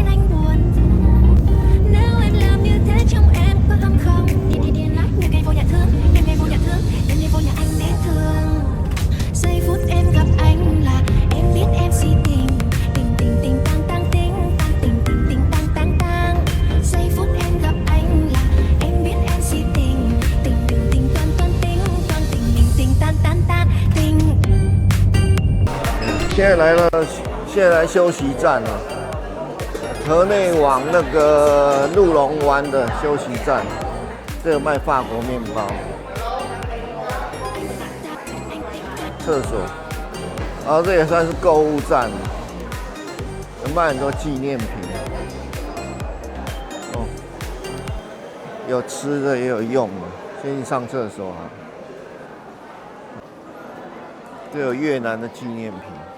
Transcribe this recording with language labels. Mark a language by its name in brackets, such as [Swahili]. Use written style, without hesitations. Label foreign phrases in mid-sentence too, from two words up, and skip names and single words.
[Vietnamese] anh buồn nếu em làm như thế trong em có hâm không điên lắm như ngày vô nhà thương em ngày vô nhà anh để thương giây phút em gặp anh là em biết em si tình tình tang giây phút em gặp anh là em biết em si tình tình toan tình tan tình [Chinese] 现在来了，现在来休息站了，河内往那个鹿龙湾的休息站，这个卖法国面包，厕所，然后这也算是购物站，有卖很多纪念品，哦，有吃的也有用的，先去上厕所啊，这有越南的纪念品。